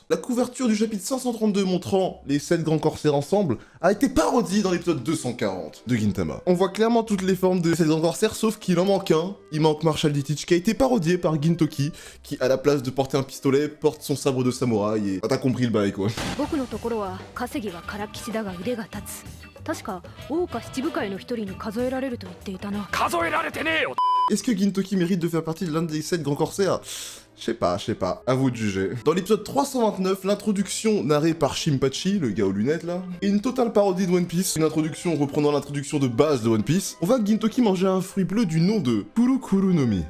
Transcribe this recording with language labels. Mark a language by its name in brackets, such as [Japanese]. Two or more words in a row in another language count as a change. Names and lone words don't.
[French] La couverture du chapitre 532 montrant les 7 grands corsaires ensemble a été parodie dans l'épisode 240 de Gintama. On voit clairement toutes les formes de 7 grands corsaires, sauf qu'il en manque un. Il manque Marshall D. Teach, qui a été parodié par Gintoki, qui à la place de porter un pistolet, porte son sabre de samouraï et... Ah, t'as compris le bail, quoi. [Japanese] 確か王家七部会の一人に数えられると言っていたな。数えられてねえよ。 [French] Est-ce que Gintoki mérite de faire partie de l'un des 7 grands corsaires? Je sais pas, à vous de juger. Dans l'épisode 329, l'introduction narrée par Shinpachi, le gars aux lunettes là, est une totale parodie de One Piece, une introduction reprenant l'introduction de base de One Piece. On voit Gintoki manger un fruit bleu du nom de Kurukuru no Mi.